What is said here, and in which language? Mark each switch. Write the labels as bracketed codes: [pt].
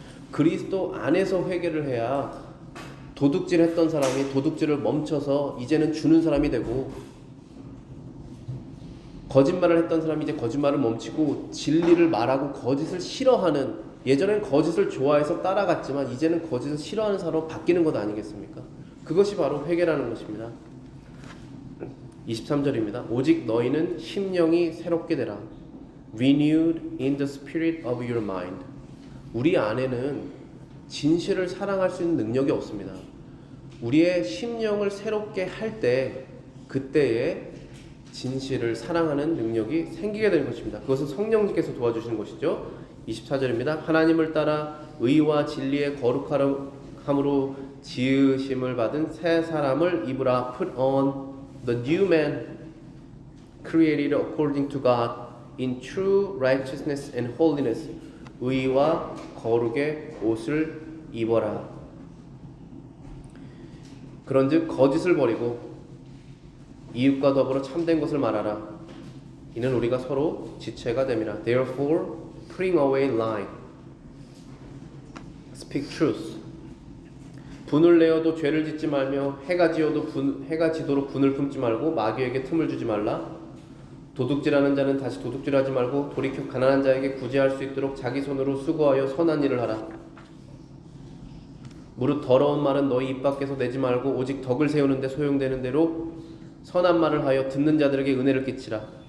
[ko] 그리스도 안에서 회개를 해야 도둑질 했던 사람이 도둑질을 멈춰서 이제는 주는 사람이 되고, 거짓말을 했던 사람이 이제 거짓말을 멈추고 진리를 말하고 거짓을 싫어하는, 예전엔 거짓을 좋아해서 따라갔지만 이제는 거짓을 싫어하는 사람으로 바뀌는 것 아니겠습니까? 그것이 바로 회개라는 것입니다. 23절입니다. 오직 너희는 심령이 새롭게 되라. [en] Renewed in the spirit of your mind. [ko] 우리 안에는 진실을 사랑할 수 있는 능력이 없습니다. 우리의 심령을 새롭게 할 때, 그때에 진실을 사랑하는 능력이 생기게 되는 것입니다. 그것은 성령님께서 도와주시는 것이죠. 24절입니다. 하나님을 따라 의와 진리의 거룩함으로 지으심을 받은 새 사람을 입으라. [en] Put on the new man created according to God in true righteousness and holiness. [ko] 의와 거룩의 옷을 입어라. 그런즉 거짓을 버리고 이웃과 더불어 참된 것을 말하라. 이는 우리가 서로 지체가 됨이라. [en] Therefore, putting away lying, speak truth. [ko] 분을 내어도 죄를 짓지 말며 해가 지도록 분을 품지 말고 마귀에게 틈을 주지 말라. 도둑질하는 자는 다시 도둑질하지 말고 돌이켜 가난한 자에게 구제할 수 있도록 자기 손으로 수고하여 선한 일을 하라. 무릇 더러운 말은 너희 입 밖에서 내지 말고 오직 덕을 세우는 데 소용되는 대로 선한 말을 하여 듣는 자들에게 은혜를 끼치라.